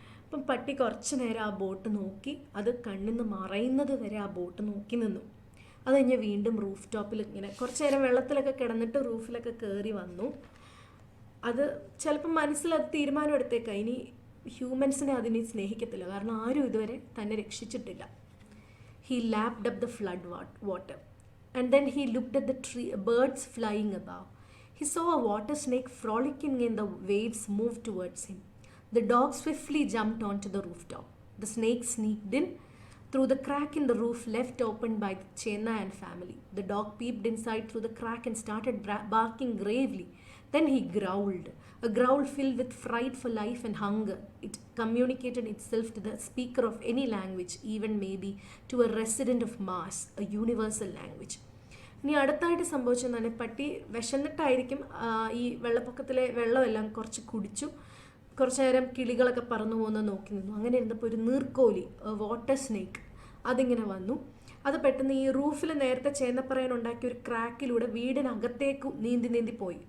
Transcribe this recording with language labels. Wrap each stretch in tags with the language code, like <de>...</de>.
<ml>അപ്പം പട്ടി കുറച്ച് നേരം ആ ബോട്ട് നോക്കി, അത് കണ്ണിൽ നിന്ന് മറയുന്നത് വരെ ആ ബോട്ട് നോക്കി നിന്നു. അത് കഴിഞ്ഞ് വീണ്ടും റൂഫ് ടോപ്പിൽ ഇങ്ങനെ കുറച്ച് നേരം വെള്ളത്തിലൊക്കെ കിടന്നിട്ട് റൂഫിലൊക്കെ കയറി വന്നു. അത് ചിലപ്പോൾ മനസ്സിലത് തീരുമാനം എടുത്തേക്കാം, ഇനി ഹ്യൂമൻസിനെ അതിനെ സ്നേഹിക്കത്തില്ല, കാരണം ആരും ഇതുവരെ തന്നെ രക്ഷിച്ചിട്ടില്ല.</ml> <en>He lapped up the flood water and then he looked at the birds flying above. He saw a water snake frolicking in the waves move towards him. The dog swiftly jumped onto the rooftop. The snake sneaked in through the crack in the roof left open by the Chenna and family. The dog peeped inside through the crack and started barking gravely. Then he growled, a growl filled with fright for life and hunger. It communicated itself to the speaker of any language, even maybe to a resident of Mars, a universal language.</en> <ml>ഇനി അടുത്തായിട്ട് സംഭവിച്ചെന്നാണ്, പട്ടി വിശന്നിട്ടായിരിക്കും ഈ വെള്ളപ്പൊക്കത്തിലെ വെള്ളമെല്ലാം കുറച്ച് കുടിച്ചു. കുറച്ച് നേരം കിളികളൊക്കെ പറന്നു പോകുന്നത് നോക്കി നിന്നു. അങ്ങനെ ഇരുന്നപ്പോൾ ഒരു നീർക്കോലി, വാട്ടർ സ്നേക്ക്, അതിങ്ങനെ വന്നു. അത് പെട്ടെന്ന് ഈ റൂഫിൽ നേരത്തെ ചേന്നപ്പറയാനുണ്ടാക്കിയ ഒരു ക്രാക്കിലൂടെ വീടിനകത്തേക്ക് നീന്തി പോയി.</ml>